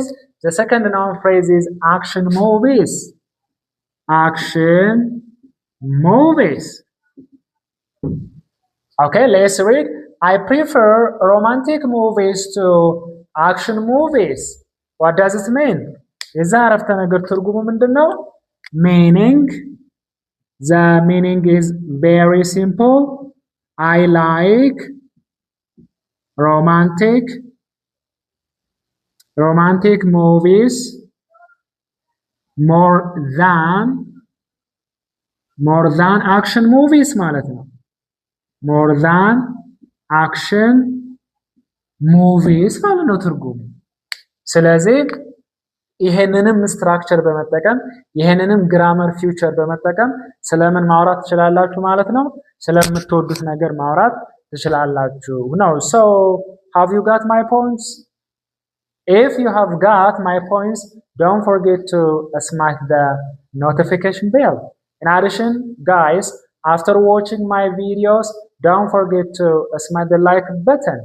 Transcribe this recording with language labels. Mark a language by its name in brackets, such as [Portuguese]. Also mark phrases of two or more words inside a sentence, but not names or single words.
[English] The second noun phrase is action movies. Action movies. Okay, let's read. I prefer romantic movies to action movies. What does it mean? [Amharic] የዛ አረፍተ ነገር ትርጉሙ ምንድነው? [English] Meaning, the meaning is very simple. I like romantic movies more than action movies [Amharic] ማለት ነው። [English] more than action movies [Amharic] ማለት ነው ትርጉሙ። ስለዚህ ይሄንንም ስትራክቸር በመጠቀም ይሄንንም [English] grammar feature [Amharic] በመጠቀም ስለምን ማውራት ትችላላችሁ ማለት ነው? ስለምትወዱት ነገር ማውራት ትችላላችሁ ነው። [English] So have you got my points? If you have got my points, don't forget to smash the notification bell. In addition, guys, after watching my videos, don't forget to smash the like button.